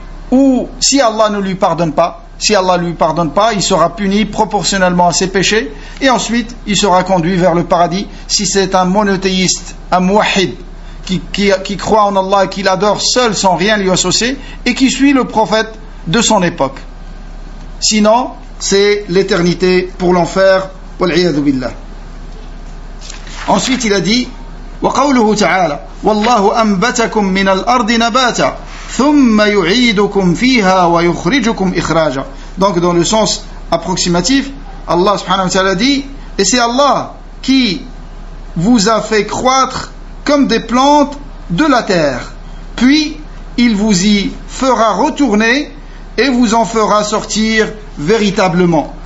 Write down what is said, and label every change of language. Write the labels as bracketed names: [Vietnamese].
[French] Ou si Allah ne lui pardonne pas, il sera puni proportionnellement à ses péchés, et ensuite il sera conduit vers le paradis si c'est un monothéiste, un muwahhid, qui croit en Allah et qui l'adore seul sans rien lui associer, et qui suit le prophète de son époque. Sinon, c'est l'éternité pour l'enfer. [Arabic] Wal'iyadhu billah. [French] Ensuite, il a dit [Arabic] وقوله تعالى والله أنبتكم من الأرض نباتا ثم يعيدكم فيها ويخرجكم إخراجا. [French] Donc dans le sens approximatif, Allah subhanahu wa ta'ala dit, et c'est Allah qui vous a fait croître comme des plantes de la terre, puis il vous y fera retourner et vous en fera sortir véritablement.